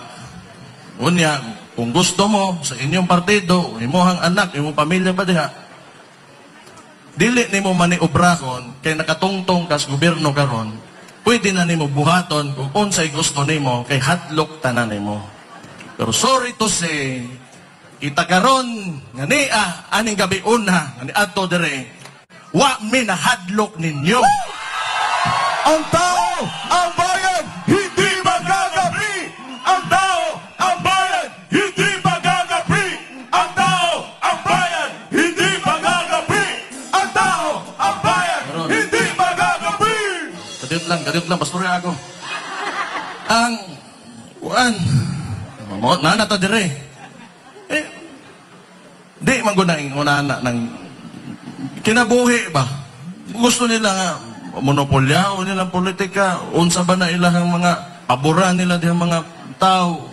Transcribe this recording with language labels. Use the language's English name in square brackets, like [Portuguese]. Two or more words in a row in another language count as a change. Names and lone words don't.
[Cebuano] Unya, kung gusto mo sa inyong partido, imuhang anak, imong pamilya ba diha, dili nimo maniobrakon kay nakatungtong kas gobyerno karon, pwede na nimo buhaton kung unsay gusto nimo kay hadlok tanan nimo. [English] Pero sorry to say, [Cebuano] kita karon nga niya aning gabi una nga niadto dire, wa mi na hadlok ninyo. [Filipino] Ang tao, ang bayan, hindi magagapi! Ang tao, ang bayan, hindi magagapi! Ang tao, ang bayan, hindi magagapi! Ang tao, ang bayan, hindi magagapi! [Cebuano] Kadiyot lang, pastor ako. Ang, nanata dire. Di man gunaing unana ng kinabuhi ba? Gusto nila nga, monopolya o nilang politika, unsa ba na ilahang mga paboran nila dihang mga tao.